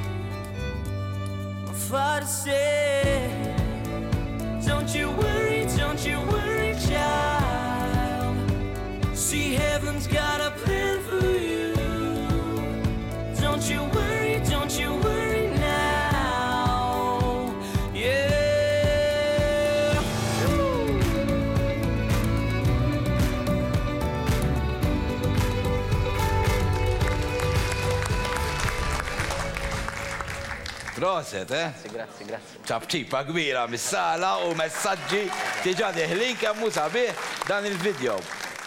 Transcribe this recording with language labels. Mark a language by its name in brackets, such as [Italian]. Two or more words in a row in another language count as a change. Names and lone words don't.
[English] My father said, don't you worry, child. See, heaven's got a plan for you. Don't you worry now. Yeah. [Maltese] Proset, eh? Grazzi. ċabċipa kbira mis-sala u messaġġi diġà deħlin kemm hu sabiħ dan il-video.